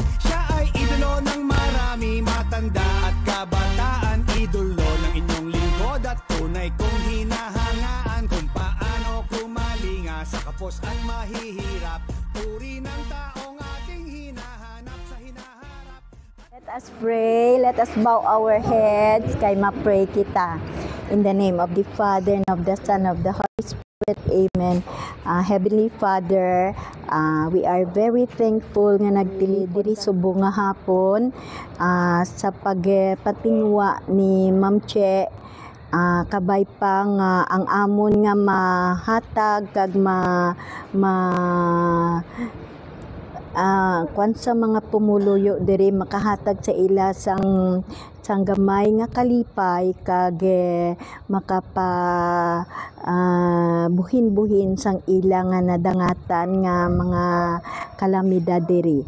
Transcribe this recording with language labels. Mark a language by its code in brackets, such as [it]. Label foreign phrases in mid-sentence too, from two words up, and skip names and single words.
[tl] Siya ay idolo ng marami, matanda at kabataan, idolo ng inyong lingkod at tunay kong hinahangaan kung paano kumalinga sa kapos at mahihirap. Uri ng taong ating hinahanap sa hinaharap. [en] Let us pray, let us bow our heads, [hil] kay ma-pray kita. [en] In the name of the Father, and of the Son, of the Holy Spirit, Amen. Heavenly Father, we are very thankful [hil] nga nagdiri subong nga hapon sa pagpatingwa ni Ma'am Che. Kabay pa nga ang amon nga mahatag kag kwan sa mga pumuluyo diri makahatag sa ila sang gamay nga kalipay kag makapa buhin-buhin sang ila nga nadangatan nga mga kalamidad diri.